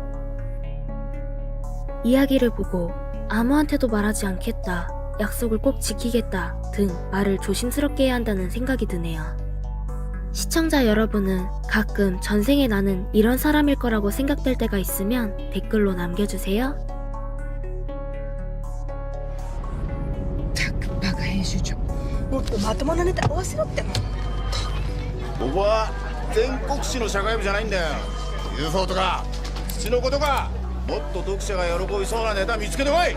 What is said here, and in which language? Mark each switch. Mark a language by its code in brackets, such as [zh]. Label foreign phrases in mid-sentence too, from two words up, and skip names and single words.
[ko] 이야기를 보고 아무한테도 말하지 않겠다, 약속을 꼭 지키겠다 등 말을 조심스럽게 해야 한다는 생각이 드네요. 시청자 여러분은 가끔 전생에 나는 이런 사람일 거라고 생각될 때가 있으면 댓글로 남겨주세요. [ja] バカ編集長もっとまともなネタ合わせろってもここは全国紙の社会部じゃないんだよ。 UFO とか土の子とかもっと読者が喜びそうなネタ見つけてこい。